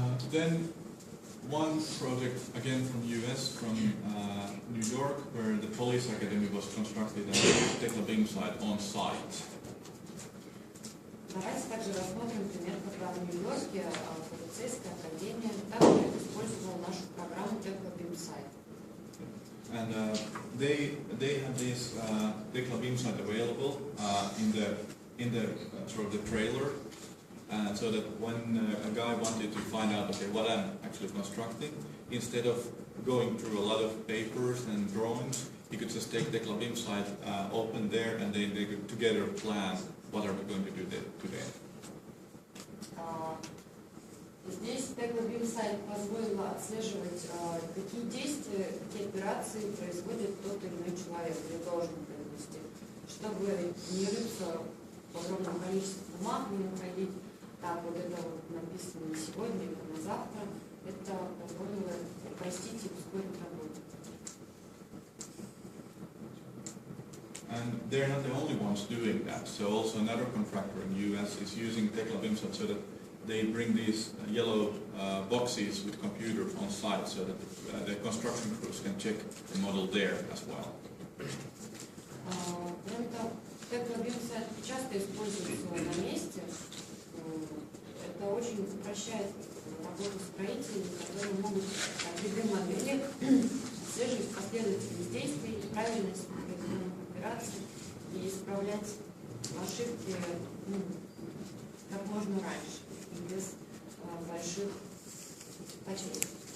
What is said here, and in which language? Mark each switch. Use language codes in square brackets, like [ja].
[en] Then one project again from US, from New York, where the police academy was constructed and tekla BIM-site on site. [ru] Давайте также рассмотрим пример, когда в Нью-Йорке полицейская академия также использовала нашу программу tekla BIM-site. [en] And they have this tekla BIM-site available in the sort of the trailer. So that when a guy wanted to find out, okay, what I'm actually constructing, instead of going through a lot of papers and drawings, he could just take tekla BIM-site open there, and then they could together plan what are we going to do today. [ru] Здесь tekla BIM-сайт позволила отслеживать, какие действия, какие операции производит тот или иной человек или должен произвести, чтобы не рыться в огромном количестве бумаг, не находить, так, вот это вот написано не сегодня, это на завтра. Это позволило упростить и ускорить работу. [en] And they're not the only ones doing that. So also another contractor in the US is using tekla BIM-site so that they bring these yellow boxes with computers on site so that the construction crews can check the model there as well. [ru] Кроме того, tekla BIM-сайт часто используется на месте. Это очень упрощает работу строителей, которые могут 3D-модели отслеживать последовательность действий, правильность произведенных операций и исправлять ошибки как можно раньше и без больших потерь.